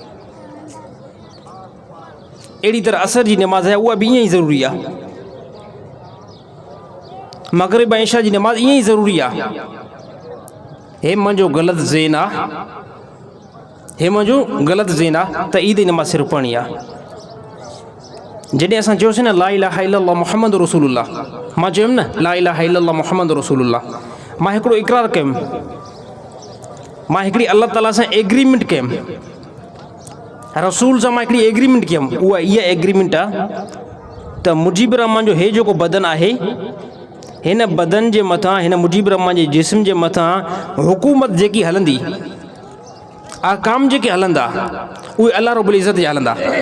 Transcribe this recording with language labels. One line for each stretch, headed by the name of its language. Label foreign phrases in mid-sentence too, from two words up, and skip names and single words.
Sindhi: अहिड़ी तरह असर जी नमाज़ आहे उहा बि ईअं ई ज़रूरी आहे। मग़रिब ऐं इशा जी नमाज़ ईअं ई ज़रूरी आहे। हे मुंहिंजो ग़लति ज़हन आहे, हे मुंहिंजो ग़लति ज़हन आहे त ईद जी नमाज़ सिर्फ़ु पढ़णी आहे। जॾहिं असां चयोसीं न
Arabic: لا إله إلا الله محمد رسول الله,
Sindhi: मां चयुमि न
Arabic: لا إله إلا الله محمد رسول الله,
Sindhi: मां हिकिड़ो इक़रार कयुमि, मां हिकिड़ी अलाह ताला सां एग्रीमेंट कयुमि, रसूल सां मां हिकिड़ी एग्रीमेंट कयुमि। उहा इहा एग्रीमेंट आहे त मुजीब रहमान जो हे जेको बदन आहे, हिन बदन जे मथां, हिन मुजीब रहमान जे जिस्म जे मथां हुकूमत जेकी हलंदी, अहकाम जेके हलंदा, उहे अलाह रब्बुल इज़्ज़त जा हलंदा।